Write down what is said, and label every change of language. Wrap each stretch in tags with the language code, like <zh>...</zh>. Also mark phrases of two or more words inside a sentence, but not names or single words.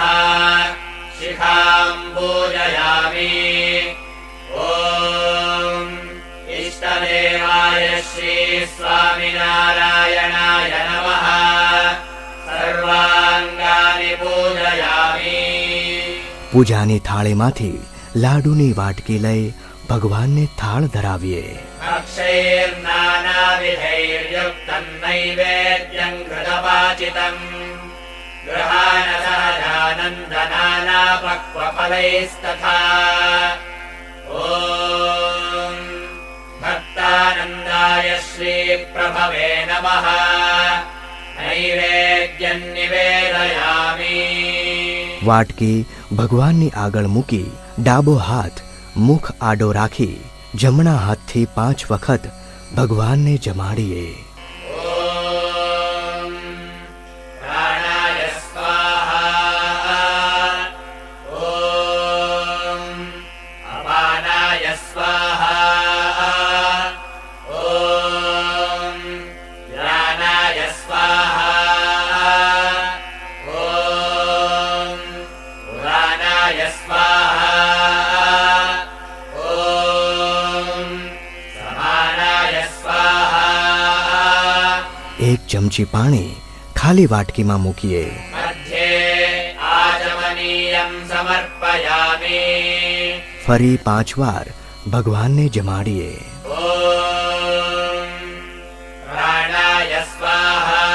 <sa>शिखां पूजयामि. ॐ इष्टदेवाय श्री स्वामिनारायणाय नमः. सर्वाङ्गानि पूजयामि.</sa> <gu>પૂજાની થાળીમાંથી લાડુની વાટકી લઈ ભગવાનને થાળ ધરાવીએ.</gu> <sa>अक्षैर्नानाविधैर्युक्तं नैवेद्यं घृतवाचितम् गृहाण सहजानन्दनानापक्वफलैस्तथा. ॐ भक्तानन्दाय श्रीप्रभवे नमः. नैवेद्यं निवेदयामि.</sa> <gu>વાટકી ભગવાનની આગળ મૂકી ડાબો હાથ મુખ આડો રાખી જમણા હાથથી 5 વખત ભગવાનને જમાડીએ.</gu> <sa>ॐ प्राणाय स्वाहा. ॐ अपानाय स्वाहा. ॐ व्यानाय स्वाहा. ॐ उदानाय स्वाहा. ॐ समानाय स्वाहा.</sa> <gu>એક ચમચી પાણી ખાલી વાટકીમાં મૂકીએ.</gu> <sa>मध्ये आचमनीयं समर्पयामि.</sa> <gu>ફરી 5 વાર ભગવાનને જમાડીએ.</gu> <sa>ॐ प्राणाय स्वाहा.</sa>